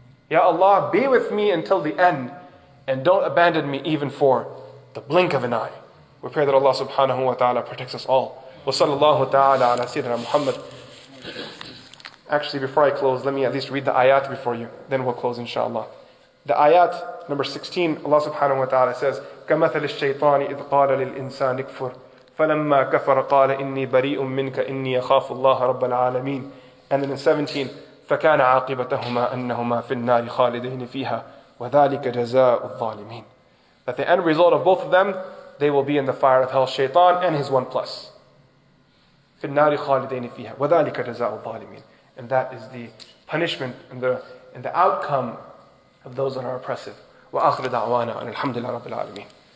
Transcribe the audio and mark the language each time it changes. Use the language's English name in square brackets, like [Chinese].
[English] Ya Allah, be with me until the end, and don't abandon me even for the blink of an eye. We pray that Allah subhanahu wa ta'ala protects us all. [Arabic] Wa sallallahu ta'ala ala sayyidina Muhammad. [English] Actually, before I close, let me at least read the ayat before you, then we'll close inshallah. The ayat number 16, Allah subhanahu wa ta'ala says, [Arabic] كَمَثَلِ الشَّيْطَانِ إِذْ قَالَ لِلْإِنسَانِ اكْفُرْ فَلَمَّا كَفَرَ قَالَ إِنِّي بَرِيءٌ مِّنْكَ إِنِّي أَخَافُ اللَّهَ رَبَّ الْعَالَمِينَ [English] And then in 17, [Arabic] فَكَانَ عَاقِبَتَهُمَا أَنَّهُمَا فِي النَّارِ خَالِدَيْنِ فِيهَا وَذَلِكَ جَزَاءُ الظَّالِمِينَ. [English] That the end result of both of them, they will be in the fire of hell, Shaytan and his 1+. [Arabic] فِي النَّارِ خَالِدَيْنِ فِيهَا وَذَلِكَ جَزَاءُ الظَّالِمِينَ. [English] And that is the punishment and the outcome of those that are oppressive. [Arabic] وآخر دعوانا أن الحمد لله رب العالمين.